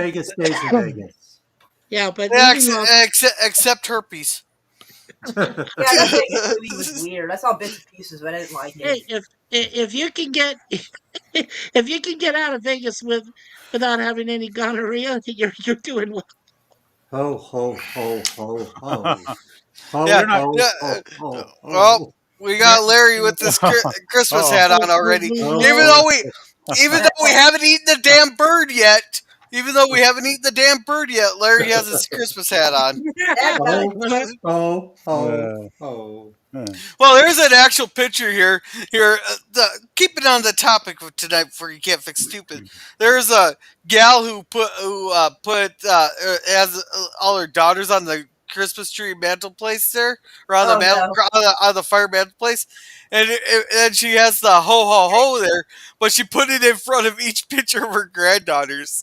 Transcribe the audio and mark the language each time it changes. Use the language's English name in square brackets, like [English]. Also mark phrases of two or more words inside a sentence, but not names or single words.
[English] Vegas stays in Vegas. Yeah, but Yeah, leaving Las except herpes. Yeah, that Vegas movie was weird. I saw bits and pieces, but I didn't like it. Hey, if you can get if you can get out of Vegas without having any gonorrhea, you're doing well. Ho, ho, ho, ho, ho. Ho, Yeah, ho, yeah. ho, ho, Well, ho. we got Larry with this Christmas hat on already. Oh, Even oh. though we haven't eaten the damn bird yet. Larry has his Christmas hat on. Oh, ho, ho. Well, there's an actual picture here. Keep it on the topic of tonight before you can't fix stupid. There's a gal who has all her daughters on the Christmas tree mantelpiece there, or on Oh, no. on the fire mantelpiece, and she has the ho ho ho there, but she put it in front of each picture of her granddaughters.